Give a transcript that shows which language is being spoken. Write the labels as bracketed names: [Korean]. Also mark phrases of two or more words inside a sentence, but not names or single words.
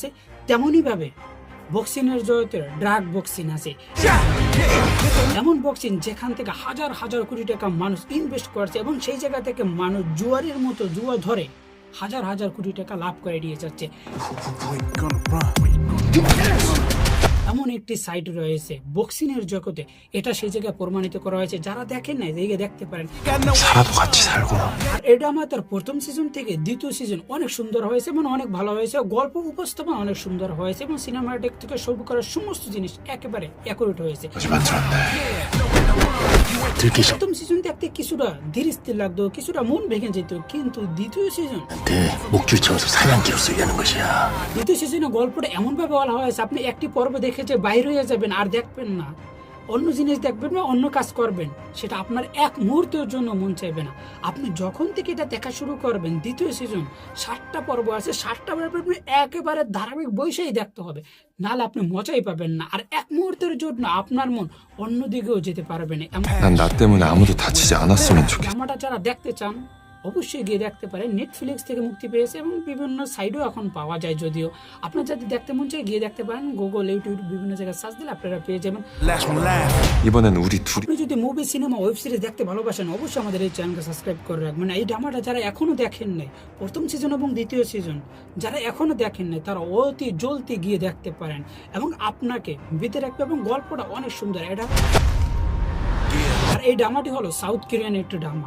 [Bangla] তেমনই ভাবে বক্সিং এর জগতে [English] drug boxing [Bangla] আছে, এমন বক্সিং যেখান থেকে হাজার হাজার কোটি টাকা মানুষ ইনভেস্ট করছে এবং সেই জায়গা থেকে মানুষ জুয়ারের মতো জুয়া ধরে হাজার হাজার কোটি টাকা লাভ করে দিয়ে যাচ্ছে। এমন একটি সাইট রয়েছে বক্সিং এর জগতে, এটা সেই জায়গায় প্রমাণিত করা হয়েছে। যারা দেখেন না দেখতে পারেন। [Korean] 살아도 같이 살구나. [Bangla] আর এটা আমাদের প্রথম সিজন থেকে দ্বিতীয় সিজন অনেক সুন্দর হয়েছে এবং অনেক ভালো হয়েছে। গল্প উপস্থাপন অনেক সুন্দর হয়েছে এবং সিনেমাটিক থেকে শুরু করার সমস্ত জিনিস একেবারে অ্যাকুরেট হয়েছে। [Korean] 하지만 들었네. 들기 [Bangla] প্রথম সিজন দেখতে কিছুটা ধীর স্থির লাগতো, কিছুটা মন ভেঙে যেত, কিন্তু দ্বিতীয় [Korean] 전한테 목줄 채워서 사냥개로 쓰려는 것이야. [Bangla] দ্বিতীয় সিজনে গল্পটা এমন ভাবে বলা হয়েছে আপনি একটি পর্ব দেখে যে বাইরে হয়ে যাবেন আর দেখবেন না, অন্য জিনিস দেখবেন না, অন্য কাজ করবেন, সেটা আপনার এক মুহূর্তের জন্য মন চাইবে না। আপনি যখন থেকে এটা দেখা শুরু করবেন, দ্বিতীয় সিজন 7টা পর্ব আছে, 7টা পর্ব আপনি একেবারে ধারাবাহিক বয়সেই দেখতে হবে, নাহলে আপনি মজাই পাবেন না। আর এক মুহূর্তের জন্য আপনার মন অন্যদিকেও যেতে পারবে না। [Korean] 난 나 때문에 아무도 다치지 않았으면 좋겠어. [Bangla] ড্রামাটা যারা দেখতে চান অবশ্যই গিয়ে দেখতে পারেন। নেটফ্লিক্স থেকে মুক্তি পেয়েছে এবং বিভিন্ন সাইডেও এখন পাওয়া যায়। যদিও আপনার যদি দেখতে মন চায় গিয়ে দেখতে পারেন, গুগল, ইউটিউব বিভিন্ন জায়গায় সার্চ দিলে আপনারা পেয়ে যাবেন। [Korean] 이번엔 우리 둘이 [Bangla] আপনি যদি মুভি, সিনেমা, [English] web series [Bangla] দেখতে ভালোবাসেন অবশ্যই আমাদের এই চ্যানেলকে সাবস্ক্রাইব করে রাখবেন। এই ড্রামাটা যারা এখনো দেখেন নাই, প্রথম সিজন এবং দ্বিতীয় সিজন যারা এখনো দেখেন নাই তারা অতি জলদি গিয়ে দেখতে পারেন এবং আপনাকে বেঁধে রাখবে এবং গল্পটা অনেক সুন্দর। এটা আর এই ড্রামাটি হলো [English] South Korean [Bangla] একটি ড্রামা।